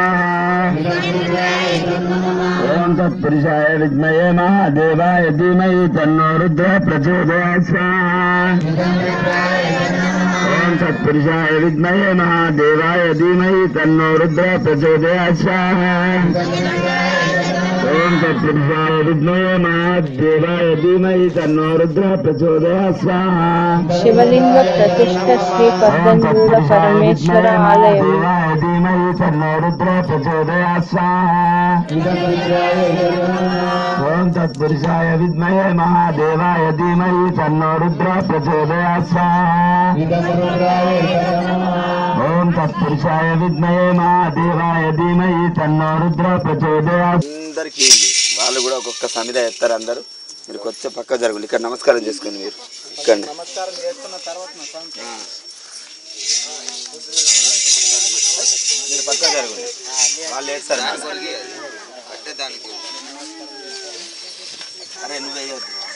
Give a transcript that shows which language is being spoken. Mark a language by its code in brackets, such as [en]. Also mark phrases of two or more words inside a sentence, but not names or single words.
[sa] ओम तत्पुरुषाय विद्महे महादेवाय धीमहि तन्नो रुद्रः प्रचोदयात् ओम तत्पुरुषाय विद्महे महादेवाय धीमहि तन्नो रुद्रः प्रचोदयात् ओम तत्पुरुषाय विद्महे महादेवाय धीमहि तन्नो रुद्रः प्रचोदयात् [te] శివలింగ ప్రతిష్ఠ శ్రీ పద్దంగూడ పరమేశ్వర ఆలయము. [sa] धीमहि तन्नो रुद्रः प्रचोदयात् ओम तत्पुरुषाय विद्महे महादेवाय धीमहि तन्नो रुद्रः प्रचोदयात् ओम तत्पुरुषाय विद्महे महादेवाय धीमहि तन्नो रुद्रः प्रचोदयात् [te] అందరికీ వాళ్ళు కూడా ఒక్కొక్క సమిధ ఎత్తారు. అందరూ మీరు కొంచెం పక్క జరుగులు. ఇక్కడ నమస్కారం చేసుకోండి. మీరు ఇక్కడ నమస్కారం చేసుకున్న తర్వాత మీరు పక్క జరుగులు. వాళ్ళు వేస్తారు. అరే నువ్వు వేయద్దు,